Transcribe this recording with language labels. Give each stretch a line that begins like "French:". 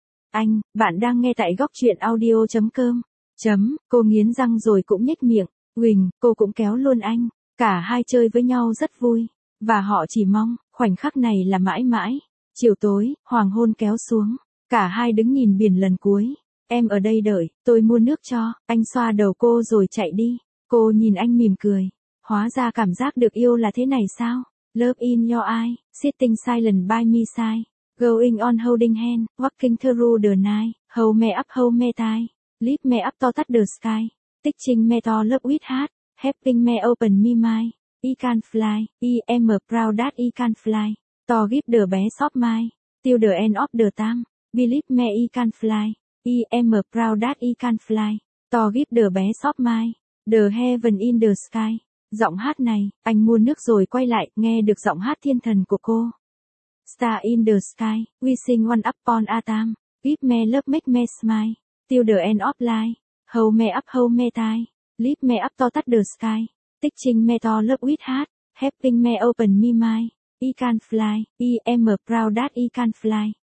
Vietnamese: Anh, bạn đang nghe tại gocchuyenaudio.com. Chấm, cô nghiến răng rồi cũng nhếch miệng, huỳnh, cô cũng kéo luôn anh, cả hai chơi với nhau rất vui, và họ chỉ mong, khoảnh khắc này là mãi mãi. Chiều tối, hoàng hôn kéo xuống, cả hai đứng nhìn biển lần cuối, em ở đây đợi, tôi mua nước cho, anh xoa đầu cô rồi chạy đi, cô nhìn anh mỉm cười, hóa ra cảm giác được yêu là thế này sao?
English: Love in your eyes, sitting silent by me side, going on holding hand, walking through the night, hold me up, hold me tight. Leave me up to touch the sky, teaching me to love with heart, helping me open me mind, I can fly, I am proud that I can fly, to give the best of my, till the end of the time, believe me I can fly, I am proud that I can fly, to give the best of my, the heaven in the sky.
Vietnamese: Giọng hát này, anh mua nước rồi quay lại, nghe được giọng hát thiên thần của cô.
English: Star in the sky, we sing one upon a time, give me love, make me smile. Till the end of life, hold me tight, lift me up to touch the sky, teaching me to love with heart, helping me open me mind, I can fly, I am proud that I can fly,